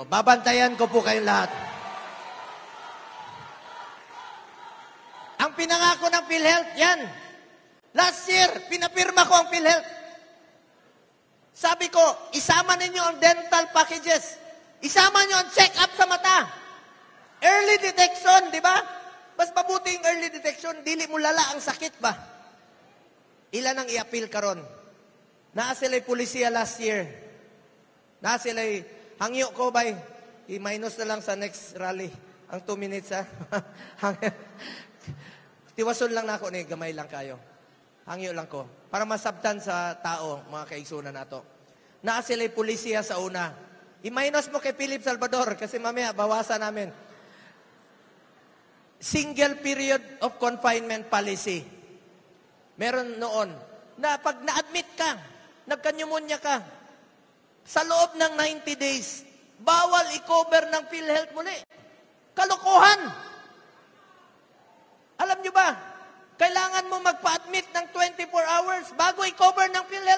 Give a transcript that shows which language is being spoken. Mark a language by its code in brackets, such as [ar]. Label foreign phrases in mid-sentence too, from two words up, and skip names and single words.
[tl] Babantayan ko po kayong lahat. Ang pinangako ng PhilHealth, yan. [en] Last year, [tl] pinapirma ko ang PhilHealth. Sabi ko, isama ninyo ang [en] dental packages. [tl] Isama nyo ang check-up sa mata. [en] Early detection, [tl] di ba? Mas mabuti yung [en] early detection, [ceb] dili mo lala ang sakit ba? Ilan ang i-appeal karon? Naa sila'y polisiya [en] last year. [ceb] Naa sila'y, hangyo ko bay, i-minus na lang sa [en] next rally. [ceb] Ang 2 minutes ha. Tiwason lang na ako ni, gamay lang kayo. Hangyo lang ko. Para masabtan sa tao, mga kaigsunan nato. Naa sila'y polisiya sa una. [tl] I-minus mo kay Philip Salvador kasi mamaya bawasan namin. [en] Single period of confinement policy. [tl] Meron noon na pag na-admit ka, nagka-pneumonia ka, sa loob ng 90 days, bawal i-cover ng PhilHealth muli. Kalokohan! Alam nyo ba, kailangan mo magpa-admit ng 24 hours bago i-cover ng PhilHealth.